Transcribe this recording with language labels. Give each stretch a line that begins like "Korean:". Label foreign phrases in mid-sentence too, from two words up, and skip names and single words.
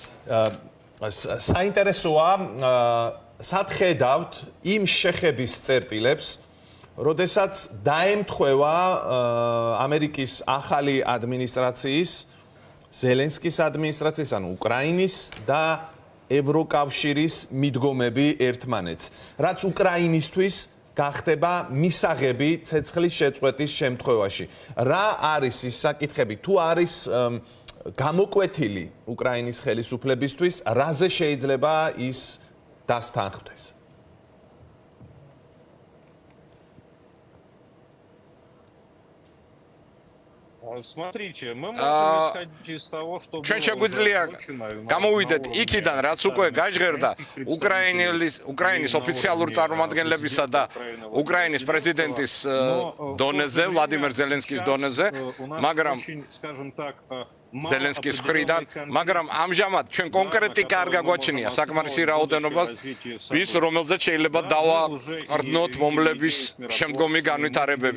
Georgian: საინტერესოა, სად ხედავთ იმ შეხების წერტილებს, როდესაც დაემთხვევა ამერიკის ახალი ადმინისტრაციის, ზელენსკის ადმინისტრაციის, ანუ უკრაინის და ევროკავშირის მიდგომები ერთმანეთს, რაც უკრაინისთვის გახდება მისაღები ცეცხლის შეწყვეტის შემთხვევაში. რა არის ის საკითხები, თუ არის გამოკვეთილი უკრაინის ხელისუფლებისთვის, რაზე შეიძლება ის დასთანხმდეს?
Russian: Смотрите, мы можем исходить из того, что
Georgian: ჩვენ შეგვიძლია გამოვიდეთ იქიდან, რაც უკვე გაჟღერდა უკრაინის ოფიციალურ წარმომადგენლებისა და უკრაინის პრეზიდენტის დონეზე, ვლადიმერ ზელენსკის დონეზე, მაგრამ ზელენსკის მხრიდან, მაგრამ ამჟამად ჩვენ კონკრეტიკა არ გაგვაჩნია საკმარისი რაოდენობას, ვის რომელზეც შეიძლება დავაყრდნოთ მომლების შემდგომი განვითარებები.